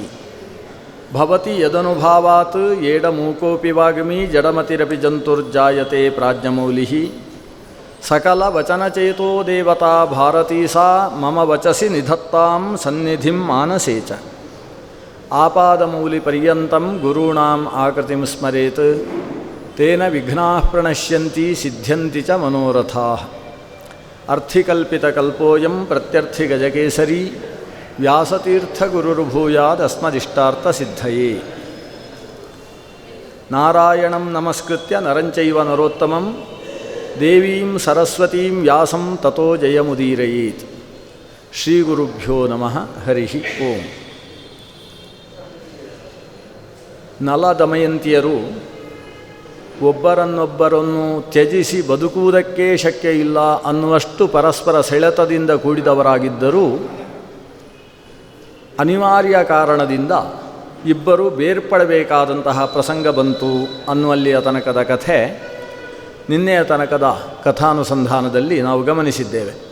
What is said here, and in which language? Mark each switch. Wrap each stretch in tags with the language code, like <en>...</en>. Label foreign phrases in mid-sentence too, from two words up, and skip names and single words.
<sa>ಭವತಿ ಯದನುಭಾವಾತ್ ಏಡಮೂಕೋಪಿ ವಾಗ್ಮಿ ಜಡಮತಿರಪಿ ಜಂತುರ್ಜಾಯತೆ ಪ್ರಾಜ್ಞಮೌಲಿಃ ಸಕಲವಚನಚೇತೋ ದೇವತಾ ಭಾರತೀ ಸಾ ಮಮ ವಚಸಿ ನಿಧತ್ತಾಂ ಸನ್ನಿಧಿಂ ಮಾನಸೇ ಚ ಆಪಾದಮೌಲಿಪರ್ಯಂತಂ ಗುರುಣಾಂ ಆಕೃತಿಂ ಸ್ಮರೇತ್ ತೇನ ವಿಘ್ನಾಃ ಪ್ರಣಶ್ಯಂತಿ ಸಿದ್ಧ್ಯಂತಿ ಚ ಮನೋರಥಾಃ ಅರ್ಥಿಕಲ್ಪಿತಕಲ್ಪೋಯಂ ಪ್ರತ್ಯರ್ಥಿಗಜಕೇಸರಿ ವ್ಯಾಸತೀರ್ಥಗುರುರ್ಭೂಯಾದಸ್ಮದಿಷ್ಟಾರ್ಥಸಿದ್ಧಯೇ ನಾರಾಯಣಂ ನಮಸ್ಕೃತ್ಯ ನರಂಚೈವ ನರೋತ್ತಮಂ ದೇವೀಂ ಸರಸ್ವತೀಂ ವ್ಯಾಸಂ ತತೋ ಜಯಮುದೀರಯೇತ್. ಶ್ರೀ ಗುರುಭ್ಯೋ ನಮಃ. ಹರಿ ಓಂ.</sa> <kn>ನಲ ದಮಯಂತಿಯರು ಒಬ್ಬರನ್ನೊಬ್ಬರನ್ನು ತ್ಯಜಿಸಿ ಬದುಕುವುದಕ್ಕೆ ಶಕ್ಯ ಇಲ್ಲ ಅನ್ನುವಷ್ಟು ಪರಸ್ಪರ ಸೆಳೆತದಿಂದ ಕೂಡಿದವರಾಗಿದ್ದರೂ ಅನಿವಾರ್ಯ ಕಾರಣದಿಂದ ಇಬ್ಬರು ಬೇರ್ಪಡಬೇಕಾದಂತಹ ಪ್ರಸಂಗ ಬಂತು ಅನ್ನುವಲ್ಲಿಯ ತನಕದ ಕಥೆ ನಿನ್ನೆಯ ತನಕದ ಕಥಾನುಸಂಧಾನದಲ್ಲಿ ನಾವು ಗಮನಿಸಿದ್ದೇವೆ.</kn>